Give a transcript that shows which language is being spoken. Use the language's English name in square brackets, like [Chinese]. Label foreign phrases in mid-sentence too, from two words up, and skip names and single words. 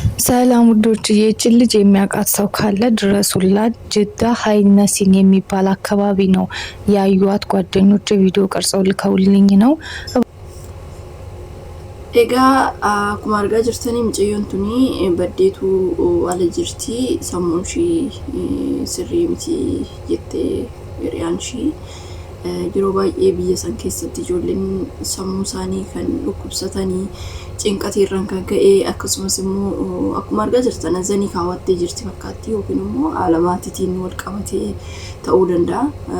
[Amharic] ሰላም ውዶች፣ ይህችን ልጅ የሚያውቃት ሰው ካለ ድረሱላት። ጅዳ ሀይነሲን የሚባል አካባቢ ነው ያዩዋት ጓደኞች ቪዲዮ ቀርጸው ልከውልኝ ነው። [Oromo] ኤጋ akkuma argaa jirtanii mucayyoon tuni baddeetu ala jirti. Sammuun ishii sirrii miti jettee hiriyaan ishii yeroo baay'ee biyya san keessatti ijoolleen sammuu isaanii kan dhukkubsatanii cinqateerran kan ka'e akkasumas immoo akkuma argaa jirtan azanii kaawwattee jirti fakkaatti yookiin immoo aalamaatiitiin wal qabatee ta'uu danda'a.